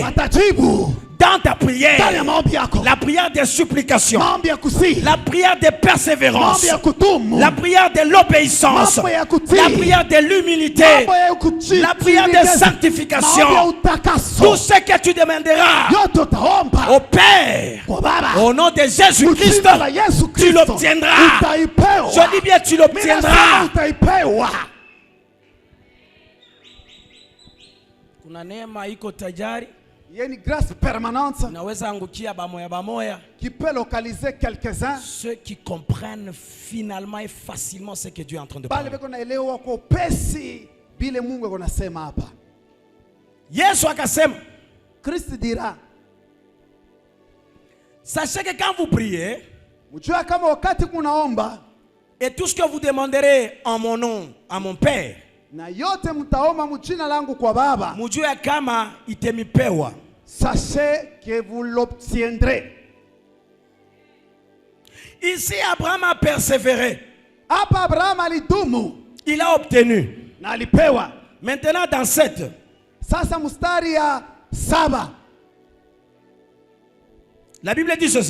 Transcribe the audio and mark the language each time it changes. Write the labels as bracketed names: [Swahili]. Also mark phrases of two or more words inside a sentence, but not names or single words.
[French] Dans ta prière, la prière de supplication, la prière de persévérance, la prière de l'obéissance, la prière de l'humilité, la prière de sanctification, tout ce que tu demanderas au Père, au nom de Jésus-Christ, tu l'obtiendras. Je dis bien, tu l'obtiendras. [Swahili] Kuna neema iko tajari. [French] Il y a une grâce permanente qui peut localiser quelques-uns. Ceux qui comprennent finalement et facilement ce que Dieu est en train de parler. [Swahili] Yesu akasema, [French] Christ dira, sachez que quand vous priez, et tout ce que vous demanderez en mon nom à mon Père, [Swahili] mujue kama itemipewa. [French] Sachez que vous l'obtiendrez. Ici Abraham a persévéré. Il a obtenu. Maintenant dans 7. La Bible dit ceci.